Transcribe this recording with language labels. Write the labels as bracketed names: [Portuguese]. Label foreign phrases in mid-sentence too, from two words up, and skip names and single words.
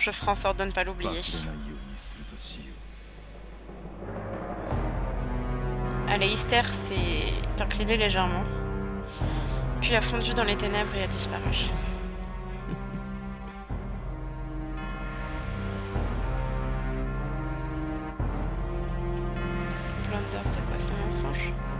[French] je ferai en sorte de ne pas l'oublier. [Japanese] 忘れないようにするとしよう。 [French] Aleister s'est incliné légèrement, puis a fondu dans les ténèbres et a disparu. Plunder, c'est quoi? C'est un mensonge?